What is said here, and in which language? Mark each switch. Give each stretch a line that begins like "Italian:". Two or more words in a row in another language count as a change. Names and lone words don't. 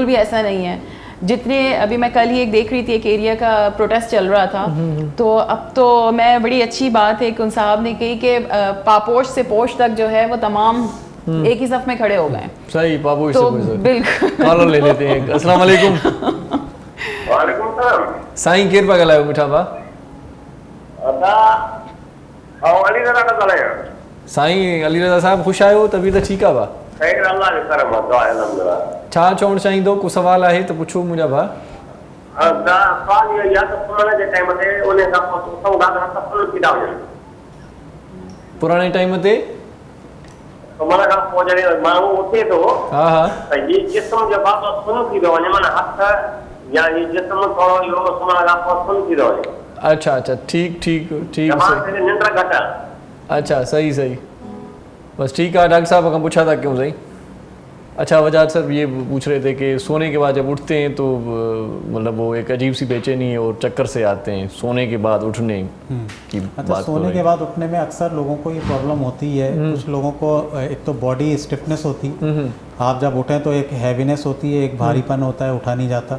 Urdu: بالکل بھی ایسا نہیں ہے. جتنے ابھی میں کل ہی ایک دیکھ رہی تھی، ایک ایریا کا پروٹیسٹ چل رہا تھا، تو اب تو میں بڑی اچھی بات ہے کہ ان صاحب نے کہی کہ پاپوش سے پوش تک جو ہے وہ تمام ایک ہی صف میں کھڑے ہو گئے. صحیح، پاپوش تو سے پوش بالکل کالر لے لیتے ہیں.
Arabic: السلام عليكم. وعليكم السلام.
Sindhi: साईं केर पिया ॻाल्हायो मिठा भा? अली रज़ा था ॻाल्हायां। साईं अली रज़ा साहब ख़ुशि आहियो? तबीअत ठीकु आहे भा? ख़ैर अल्लाह जो करम आहे, दुआ आहे अल्हम्दुलिल्लाह। छा चवणु चाहींदो? को सवाल आहे त पुछो मुंहिंजा भा। सवाल इहो आहे त पुराणे जे टाइम ते उन खां पोइ उथूं था त हथ फुल थी था वञनि। पुराणे टाइम ते सुम्हण खां पोइ जॾहिं माण्हू उथे थो हा हा त हीउ जिस्म जो पासो सुन थी थो वञे, माना हथ या हीउ जिस्म थोरो इहो सुम्हण खां पोइ सुन थी थो वञे।
Urdu: اچھا اچھا، ٹھیک ٹھیک ٹھیک,
Sindhi: तमामु निंड घटि आहे।
Urdu: اچھا صحیح صحیح، بس ٹھیک ہے. ڈاکٹر صاحب ہم پوچھا تھا کیوں صحیح۔ اچھا وضاحت سر یہ پوچھ رہے تھے کہ سونے کے بعد جب اٹھتے ہیں تو مطلب وہ ایک عجیب سی بے چینی اور چکر سے آتے ہیں سونے کے بعد اٹھنے کی بات. سونے کے بعد اٹھنے میں اکثر لوگوں کو یہ پرابلم ہوتی ہے۔ کچھ لوگوں کو ایک تو
English: body stiffness
Urdu: ہوتی ہے، آپ جب اٹھیں تو ایک ہیوینیس ہوتی ہے، ایک بھاری پن ہوتا ہے، اٹھا نہیں جاتا.